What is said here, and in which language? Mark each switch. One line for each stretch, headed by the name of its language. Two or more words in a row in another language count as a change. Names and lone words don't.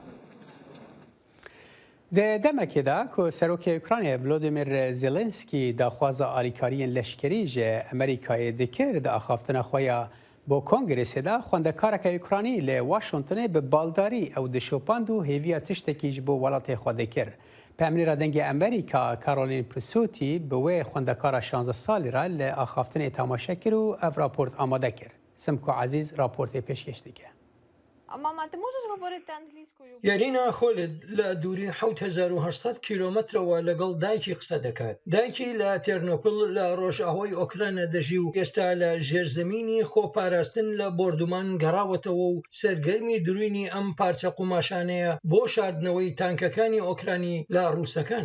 Kurdish: Di demekê de ku serokê Ukraynayê Volodymyr Zelenskî daxwaza alîkariyên leşkerî ji Amerîkayê dikir di axaftina xwe ya bo Kongresê de xwendekareka Ukranî li Washingtonê bi baldarî ew dişopand û hêviya tiştekî ji bo welatê xwe dikir. Pemnîra dengê Amerîka Caroline Prisuti bi wê xwendekara 16 salî re li axaftinê temaşe kir û ev raport amade kir. Simko Ezîz raportê pêşkêş dike.
Central Kurdish: یارینا خۆلت لە دووری 1800 کیلۆمەترەوە لەگەڵ دایکی قسە دەکات. دایکی لە تێرنۆپل لە ڕۆژئاوای ئۆکرانە دەژی و ئێستا لە ژێرزەمینی خۆپاراستن لە بۆردومان گەڕاوەتەوە و سەرگەرمی دروینی ئەم پارچە قوماشانەیە بۆ شاردنەوەی تانکەکانی ئۆکرانی لە ڕووسەکان.